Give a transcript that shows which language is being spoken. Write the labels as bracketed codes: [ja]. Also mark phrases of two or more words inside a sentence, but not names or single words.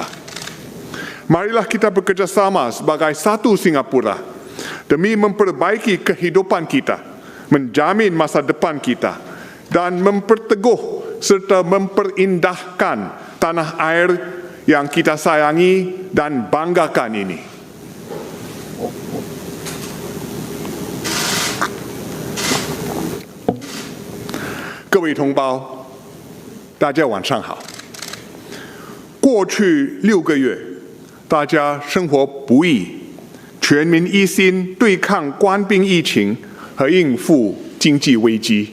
[ms] Marilah kita bekerjasama sebagai satu Singapura demi memperbaiki kehidupan kita, menjamin masa depan kita dan memperteguh serta memperindahkan tanah air yang kita sayangi dan banggakan ini. [zh] 各位同胞，大家晚上好。过去6个月，大家生活不易，全民一心对抗冠病疫情和应付经济危机。